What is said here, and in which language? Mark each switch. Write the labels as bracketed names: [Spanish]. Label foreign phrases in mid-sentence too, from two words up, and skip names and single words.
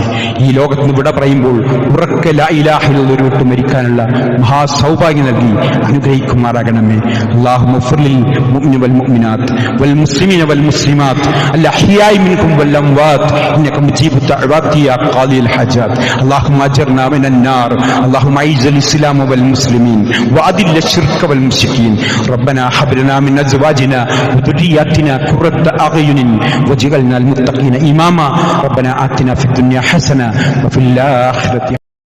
[Malayalam] ഈ ലോകത്ത് നിന്ന് വിട പറയുമ്പോൾ ഉറക്കെ [Arabic] لا إله إلا الله [Malayalam] വിട്ട് മരിക്കാനുള്ള മഹാസൗഭാഗ്യം നൽകി അനുഗ്രഹിക്കുമാറാകണമേ. [Arabic] اللهم اغفر للمؤمنين والمؤمنات والمسلمين والمسلمات الأحياء منكم والأموات إنك مجيب الدعوات يا قاضي الحاجات. اللهم أجرنا من النار. اللهم أعز الإسلام والمسلمين وأذل الشرك والمشركين. ربنا هب لنا من ازواجنا وذرياتنا قرة اعين واجعلنا للمتقين اماما. ربنا آتنا في الدنيا حسنة وفي الآخرة